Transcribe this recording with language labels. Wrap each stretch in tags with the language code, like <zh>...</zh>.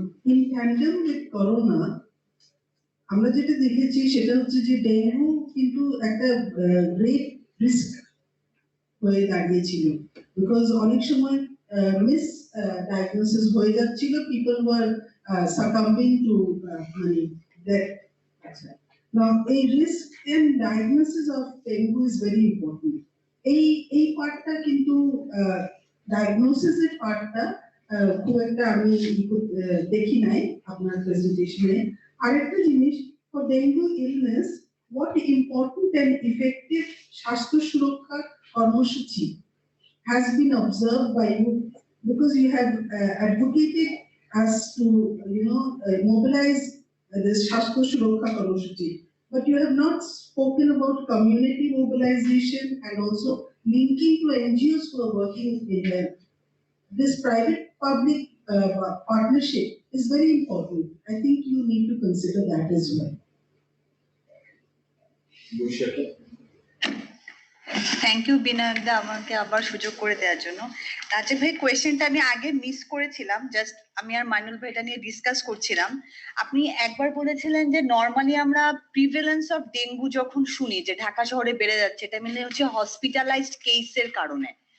<en>In tandem with corona,</en> <bn>আমরা যেটা দেখেছি সেটা হচ্ছে যে ডেঙ্গু কিন্তু একটা গ্রেট রিস্ক হয়ে দাঁড়িয়েছিল, বিকজ অনেক সময় মিস ডায়াগনোসিস হয়ে যাচ্ছিল,</bn> <en>people were succumbing to</en> <bn>মানে ডেথ।</bn> <en>Now এই risk and diagnosis of dengue is very important.</en> <bn>এই পার্টটা কিন্তু ডায়াগনোসিসের পার্টটা খুব একটা আমি দেখি নাই আপনার প্রেজেন্টেশনে। আরেকটা জিনিস,</bn> <en>for dengue illness what important and effective</en> <bn>স্বাস্থ্য সুরক্ষা কর্মসূচি</bn> <en>has been observed by you, because you have advocated us to mobilize this স্বাস্থ্য সুরক্ষা কর্মসূচি, but you have not spoken about community mobilization and also linking to NGOs who are working in health. This private-public partnership is very important. I think you need to consider that as well. Thank you</en> <bn>Vinayak দা আমাকে আবার সুযোগ করে দেওয়ার জন্য। রাজীব ভাই, কোয়েশ্চেনটা আমি আগে মিস করেছিলাম, জাস্ট আমি আর মাইনুল ভাই এটা নিয়ে ডিসকাস করছিলাম। আপনি একবার বলেছিলেন যে নর্মালি আমরা</bn> <en>prevalence of dengue</en> <bn>যখন শুনি যে ঢাকা শহরে বেড়ে যাচ্ছে, এটা মানে হচ্ছে হসপিটালাইজড কেসের কারণে।</bn>